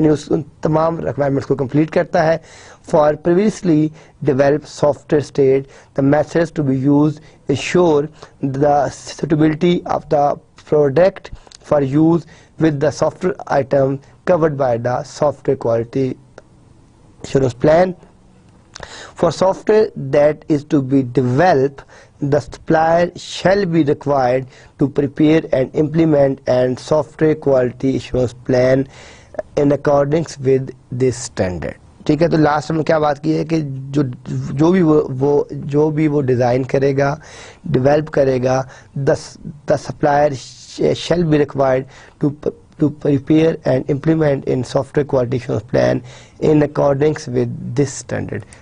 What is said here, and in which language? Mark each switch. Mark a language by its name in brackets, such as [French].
[Urdu] یعنی اس تمام requirements کو complete کرتا ہے. [English] For previously developed software state the methods to be used ensure the suitability of the product for use with the software item covered by the software quality assurance plan. For software that is to be developed, the supplier shall be required to prepare and implement and software quality assurance plan in accordance with this standard. [Urdu] ٹھیک ہے. تو last میں کیا بات کی ہے کہ جو بھی وہ ڈیزائن کرے گا، [English] Develop کرے گا، the supplier shall be required to prepare and implement in software quality assurance plan in accordance with this standard.